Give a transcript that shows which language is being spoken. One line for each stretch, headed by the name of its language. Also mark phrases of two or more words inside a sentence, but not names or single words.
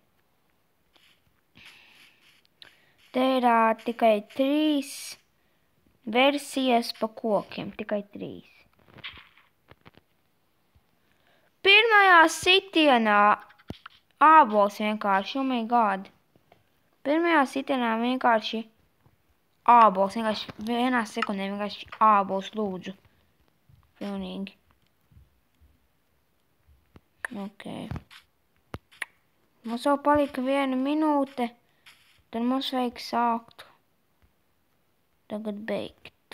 Latvian: Te ir tikai 3 versijas pa kokiem. Tikai 3. Pirmajā sitienā ābols vienkārši,
English: oh my god.
Latvian: Pirmajā sitienā vienkārši ābols, vienkārši vienā sekundē vienkārši ābols lūdzu. Pilnīgi. Ok. Mums jau palika 1 minūte, tad mums vajag sākt tagad beigt.